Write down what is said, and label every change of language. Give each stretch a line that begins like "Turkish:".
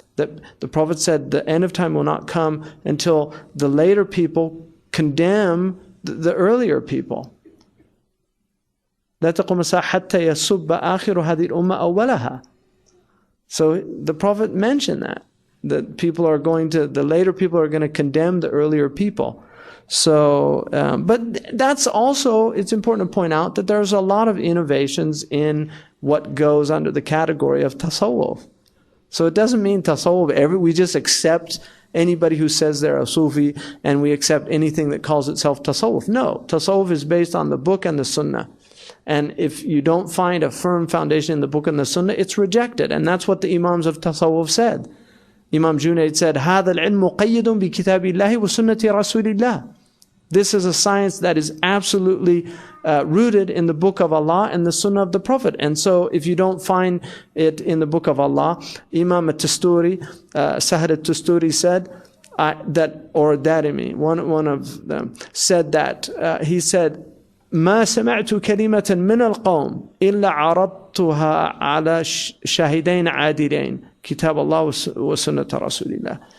English: That the Prophet said the end of time will not come until the later people condemn the earlier people.
Arabic: لا تقوم الساعة حتى يسب آخر هذه الأمة أولها.
English: So the Prophet mentioned that the later people are going to condemn the earlier people. So, but that's also, it's important to point out that there's a lot of innovations in what goes under the category of tasawwuf. So it doesn't mean tasawwuf, we just accept anybody who says they're a Sufi and we accept anything that calls itself tasawwuf. No, tasawwuf is based on the book and the sunnah. And if you don't find a firm foundation in the book and the sunnah, it's rejected. And that's what the Imams of tasawwuf said. Imam Junaid said,
Arabic: هذا العلم مقيد بكتاب الله وسنة رسول الله.
English: This is a science that is absolutely rooted in the book of Allah and the sunnah of the Prophet. And so if you don't find it in the book of Allah, Imam al-Tusturi, Sahar al-Tusturi said, or Darimi, one of them, said that, he said,
Arabic: ما سمعت كلمة من القوم إلا عرضتها على شاهدين عادلين كتاب الله وسنة رسول الله.